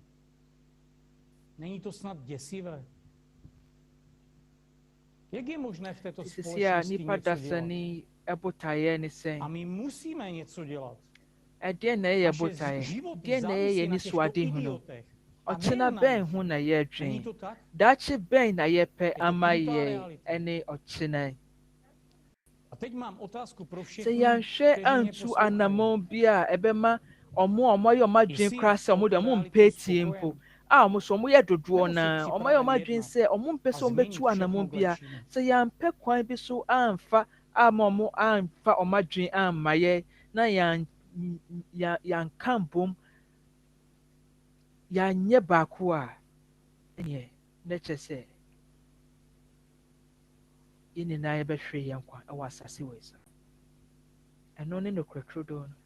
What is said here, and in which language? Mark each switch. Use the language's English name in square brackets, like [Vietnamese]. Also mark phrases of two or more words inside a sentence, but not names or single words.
[Czech] Není to snad děsivé? Jak je možné v této společnosti něco dělat? A my musíme něco dělat. Naše život závisí na těchto idiotech. [Akan] Ɔkyena bɛn ho na yɛdwen daakye bɛn na yɛpɛ ama yɛ ɛne ɔkyena sɛ yɛnhwɛ antu anammɔn bi a ɛbɛma ɔmo ayɛ ɔmo adwene koraa sɛ ɔmo de ɔmo mpɛ tie mpo a ɔmo so ɔmo yɛ dodoɔ na ɔmo ayɛ ɔmo adwene sɛ ɔmo mpɛ sɛ ɔmo bɛtu anammɔn bi a sɛ yɛampɛ kwan bi so amfa ama ɔmo amfa ɔmo adwene amma yɛ na yɛanka mbom yɛanyɛ baako a ɛnyɛ na kyerɛ sɛ yɛn nyinaa yɛbɛhwere yɛn nkwa ɛwɔ asase wɔ so ɛno ne nokorɛ turodoo no.